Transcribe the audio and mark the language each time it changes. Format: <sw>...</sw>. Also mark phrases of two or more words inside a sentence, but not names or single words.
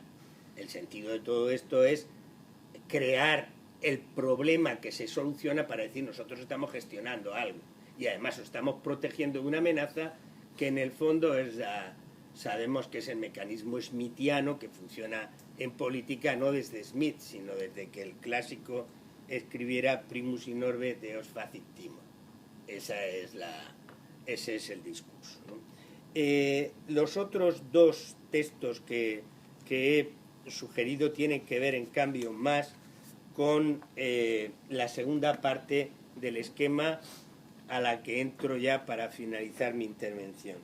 <es>El sentido de todo esto es crear el problema que se soluciona para decir nosotros estamos gestionando algo y además estamos protegiendo de una amenaza que en el fondo sabemos que es el mecanismo smithiano que funciona en política no desde Smith, sino desde que el clásico escribiera</es> <la>Primus in orbe Deus facit timor.</la> <es>Ese es el discurso, ¿no? Los otros dos textos que he sugerido tienen que ver, en cambio, más con la segunda parte del esquema a la que entro ya para finalizar mi intervención.</es>